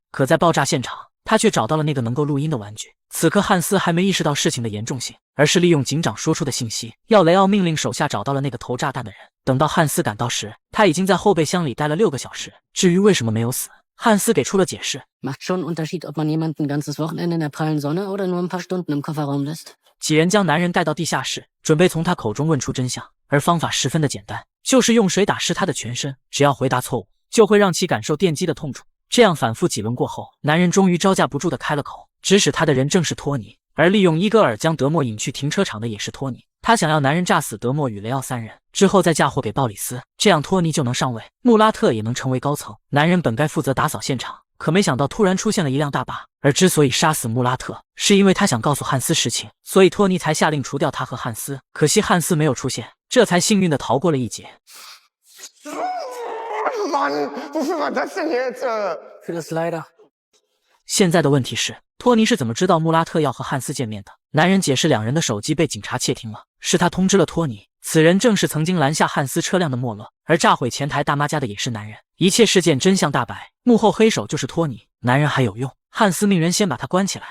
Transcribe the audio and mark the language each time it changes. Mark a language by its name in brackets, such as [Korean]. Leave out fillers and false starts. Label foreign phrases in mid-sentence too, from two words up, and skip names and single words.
[Chinese] 可在爆炸现场，他却找到了那个能够录音的玩具。此刻汉斯还没意识到事情的严重性，而是利用警长说出的信息，要雷奥命令手下找到了那个投炸弹的人。等到汉斯赶到时，他已经在后备箱里待了6个小时。至于为什么没有死，汉斯给出了解释。 [German] Macht schon einen Unterschied, ob man jemanden ein ganzes Wochenende in der prallen Sonne oder nur ein paar Stunden im Kofferraum lässt. [Chinese] 几人将男人带到地下室，准备从他口中问出真相，而方法十分的简单，就是用水打湿他的全身，只要回答错误，就会让其感受电击的痛楚。这样反复几轮过后，男人终于招架不住的开了口，指使他的人正是托尼，而利用伊戈尔将德莫引去停车场的也是托尼。他想要男人炸死德莫与雷奥3人，之后再嫁祸给鲍里斯，这样托尼就能上位，穆拉特也能成为高层。男人本该负责打扫现场， 可没想到突然出现了一辆大巴。而之所以杀死穆拉特，是因为他想告诉汉斯实情，所以托尼才下令除掉他和汉斯。可惜汉斯没有出现，这才幸运的逃过了一劫。 [German] Mann, wofür war das denn jetzt? Für das leider. [Chinese] 现在的问题是，托尼是怎么知道穆拉特要和汉斯见面的？男人解释，两人的手机被警察窃听了，是他通知了托尼。此人正是曾经拦下汉斯车辆的莫勒，而炸毁前台大妈家的也是男人。一切事件真相大白，幕后黑手就是托尼。男人还有用，汉斯命人先把他关起来。